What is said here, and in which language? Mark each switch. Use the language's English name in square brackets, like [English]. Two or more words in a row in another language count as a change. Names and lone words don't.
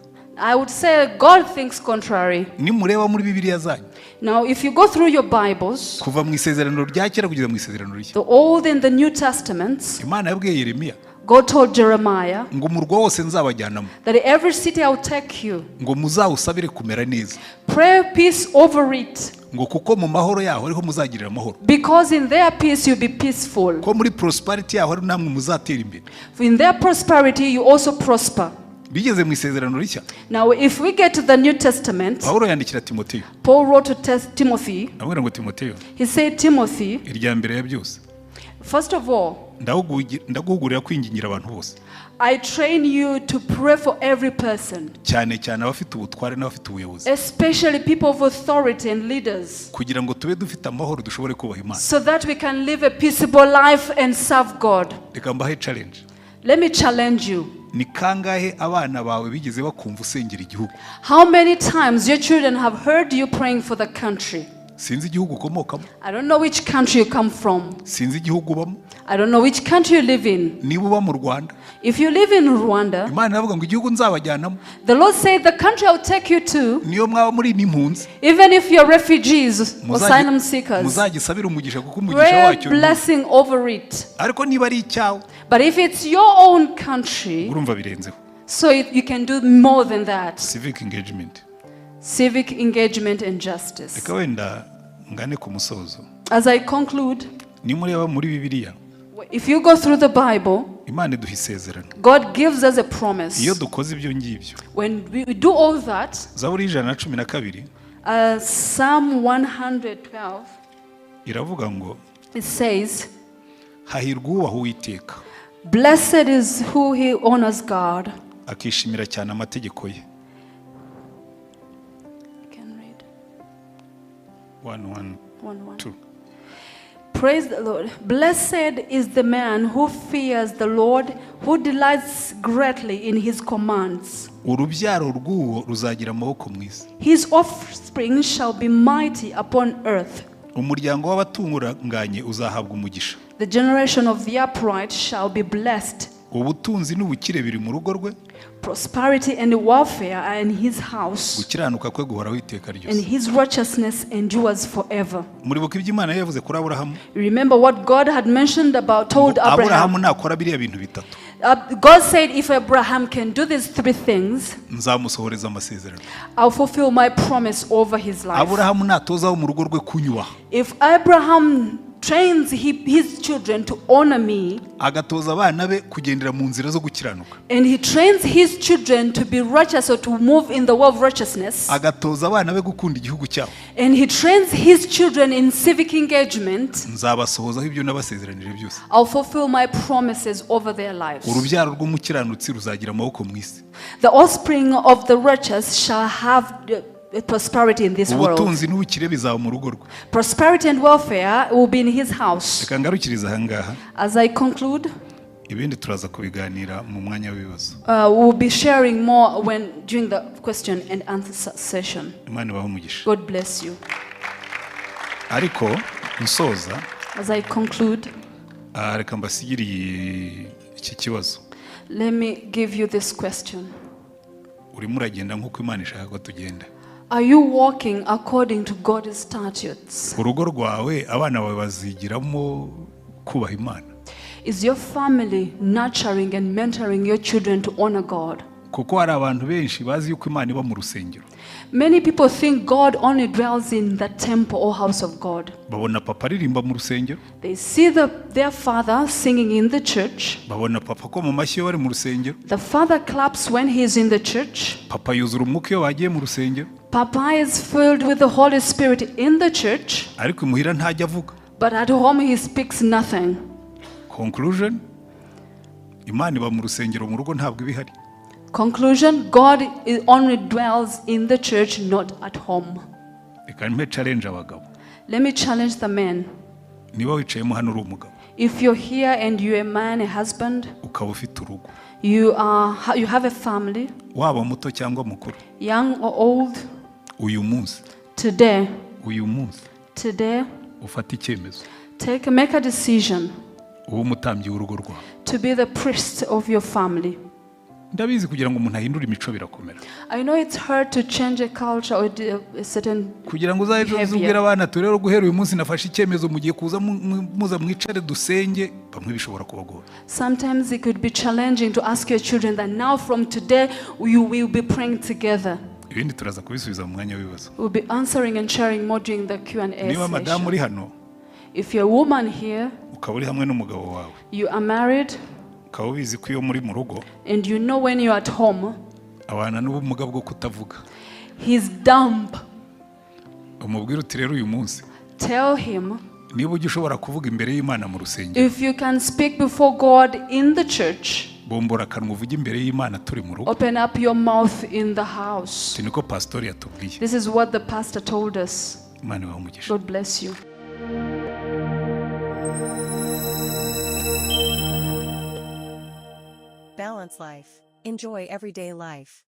[English] I would say God thinks contrary. [Kinyarwanda] Nimureba muri Bibiliya zanyu, [English] Now, if you go through your Bibles, [Kinyarwanda] kuva mu isezerano rya kera kugeza mu isezerano rishya, [English] the Old and the New Testaments, [Kinyarwanda] Imana yabwiye Yeremiya [English] God told Jeremiah [Kinyarwanda] ngo umurwa wose nzabajyanamo, [English] that every city I will take you, [Kinyarwanda] ngo muzawusabire kumera neza, [English] pray peace over it, [Kinyarwanda] ngo kuko mu mahoro yaho ariho muzagirira amahoro, [English] because in their peace you'll be peaceful. [Kinyarwanda] ko muri prosperity yaho ari namwe muzatera imbere. [English] In their prosperity you also prosper. [Kinyarwanda] Bigeze mu isezerano rishya, [English] Now, if we get to the New Testament, [Kinyarwanda] Pawulo yandikira Timoteyo, [English] Paul wrote to Timothy. [Kinyarwanda] amubwira ngo Timoteyo, [English] He said, Timothy, [Kinyarwanda] irya mbere ya byose [English] first of all, [Kinyarwanda] ndaguhugurira kwingingira abantu bose, [English] I train you to pray for every person, [Kinyarwanda] cyane cyane abafite ubutware n'abafite ubuyobozi, [English] especially people of authority and leaders, [Kinyarwanda] kugira ngo tube dufite amahoro dushobore kubaha Imana. [English] so that we can live a peaceable life and serve God. [Kinyarwanda] Reka mbahe challenge. [English] Let me challenge you. [Kinyarwanda] Ni kangahe abana bawe bigeze bakumva usengera igihugu? [English] How many times your children have heard you praying for the country? [Kinyarwanda] Sinzi igihugu ukomokamo, [English] I don't know which country you come from. [Kinyarwanda] sinzi igihugu ubamo. [English] I don't know which country you live in. [Kinyarwanda] Niba uba mu Rwanda, [English] If you live in Rwanda, [Kinyarwanda] Imana iravuga ngo igihugu nzabajyanamo, [English] the Lord said the country I will take you to, [Kinyarwanda] niyo mwaba muri n'impunzi, [English] even if you're refugees or asylum seekers, [Kinyarwanda] muzagisabire umugisha kuko umugisha [English] pray [Kinyarwanda] wacyo. [English] blessing over it. [Kinyarwanda] Ariko niba ari icyawe, [English] But if it's your own country, [Kinyarwanda] urumva birenzeho. [English] so you can do more than that. Civic engagement. Civic engagement and justice. [Kinyarwanda] Reka wenda ngane ku musozo. [English] As I conclude, [Kinyarwanda] Nimureba muri Bibiliya, [English] if you go through the Bible, [Kinyarwanda] Imana iduha isezerano. [English] God gives us a promise. [Kinyarwanda] Iyo dukoze ibyo ngibyo, [English] When we do all that, [Kinyarwanda] Zaburi 112 [English] Psalm 112, [Kinyarwanda] iravuga ngo [English] it says, [Kinyarwanda] hahirwa uwubaha Uwiteka, [English] blessed is who he honors God. [Kinyarwanda] akishimira cyane amategeko ye. [English] You can read 1:1-2. Praise the Lord. Blessed is the man who fears the Lord, who delights greatly in his commands. [Kinyarwanda] Urubyaro rw'uwo ruzagira amaboko mu isi. [English] His offspring shall be mighty upon earth. [Kinyarwanda] Umuryango w'abatunganye uzahabwa umugisha. [English] The generation of the upright shall be blessed. [Kinyarwanda] Ubutunzi n'ubukire biri mu rugo rwe, [English] Prosperity and warfare are in his house, [Kinyarwanda] gukiranuka kwe guhoraho iteka [English] and [Kinyarwanda] ryose. [English] his righteousness endures forever. [Kinyarwanda] Muribuka ibyo Imana yavuze kuri Aburahamu? [English] Remember what God had mentioned about, told Abraham, [Kinyarwanda] Aburahamu nakora biriya bintu bitatu, [English] God said, if Abraham can do these 3 things, [Kinyarwanda] nzamusohoreza amasezerano. [English] I'll fulfill my promise over his life. [Kinyarwanda] Aburahamu natozaho mu rugo rwe kunyubaha, [English] If Abraham trains his children to honor me, [Kinyarwanda] agatoza abana be kugendera mu nzira zo gukiranuka, [English] and he trains his children to be righteous or to move in the way of righteousness, [Kinyarwanda] agatoza abana be gukunda igihugu cyabo, [English] and he trains his children in civic engagement, [Kinyarwanda] nzabasohozaho ibyo nabasezeranije byose. [English] I'll fulfill my promises over their lives. [Kinyarwanda] Urubyaro rw'umukiranutsi ruzagira amaboko mu isi. [English] The offspring of the righteous shall have prosperity in this world. [Kinyarwanda] Ubutunzi n'ubukire bizaba mu rugo rwe. [English] Prosperity and welfare will be in his house. [Kinyarwanda] Reka ngarukiriza aha ngaha, [English] As I conclude, [Kinyarwanda] ibindi turaza kubiganira mu mwanya w'ibibazo. [English] we'll be sharing more during the question and answer session. [Kinyarwanda] Imana ibahe umugisha. [English] God bless you. [Kinyarwanda] Ariko nsoza, [English] As I conclude, [Kinyarwanda] reka mbasigire iki kibazo. [English] let me give you this question. [Kinyarwanda] Urimo uragenda nk'uko Imana ishaka ko tugenda? [English] Are you walking according to God's statutes? [Kinyarwanda] Urugo rwawe abana bawe bazigiramo kubaha Imana? [English] Is your family nurturing and mentoring your children to honor God? [Kinyarwanda] Kuko hari abantu benshi bazi yuko Imana iba mu rusengero. [English] Many people think God only dwells in the temple or house of God. [Kinyarwanda] Babona papa aririmba mu rusengero, [English] They see their father singing in the church. [Kinyarwanda] babona papa ko mu mashyi iyo bari mu rusengero, [English] The father claps when he is in the church. [Kinyarwanda] papa yuzura umwuka iyo bagiye mu rusengero, [English] Papa is filled with the Holy Spirit in the church, [Kinyarwanda] ariko imuhira ntajya avuga. [English] but at home he speaks nothing. [Kinyarwanda] Conclusion, Imana iba mu rusengero, mu rugo ntabwo iba ihari. [English] Conclusion, God only dwells in the church, not at home. [Kinyarwanda] Reka mpe challenge abagabo. [English] Let me challenge the men. [Kinyarwanda] Niba wicayemo hano uri umugabo, [English] If you're here and you're a man, a husband, [Kinyarwanda] ukaba ufite urugo, [English] you have a family, [Kinyarwanda] waba muto cyangwa mukuru, [English] young or old, [Kinyarwanda] uyu munsi [English] today, [Kinyarwanda] ufata icyemezo, [English] make a decision [Kinyarwanda] uwo umutambyi w'urugo rwawe. [English] to be the priest of your family. [Kinyarwanda] Ndabizi kugira ngo umuntu ahindure imico birakomera. [English] I know it's hard to change a culture or a certain [Kinyarwanda] Kugira ngo uzabwire abana ati rero guhera uyu munsi nafashe icyemezo, mugiye kuza muza mwicare dusenge, bamwe bishobora kubagora. [English] Sometimes it could be challenging to ask your children that now from today you will be praying together. [Kinyarwanda] Ibindi turaza kubisubiza mu mwanya w'ibibazo. [English] We'll be answering and sharing more during the Q&A [Kinyarwanda] Niba madamu uri [English] session. [Kinyarwanda] hano, [English] If you're a woman here, [Kinyarwanda] ukaba uri hamwe n'umugabo wawe, [English] you are married, [Kinyarwanda] ukaba ubizi ko iyo muri mu rugo [English] and you know when you're at home, [Kinyarwanda] abana n'ubumuga bwo kutavuga, [English] he's dumb. [Kinyarwanda] umubwire uti rero uyu munsi [English] Tell him, [Kinyarwanda] niba ujya ushobora kuvuga imbere y'Imana mu rusengero, [English] if you can speak before God in the church, [Kinyarwanda] bombora akanwa uvuge imbere y'Imana turi mu rugo. [English] open up your mouth in the house. [Kinyarwanda] Ati niko pastori yatubwiye. [English] This is what the pastor told us. [Kinyarwanda] Imana ibahe umugisha. [English] God bless you. Balance life. Enjoy everyday life.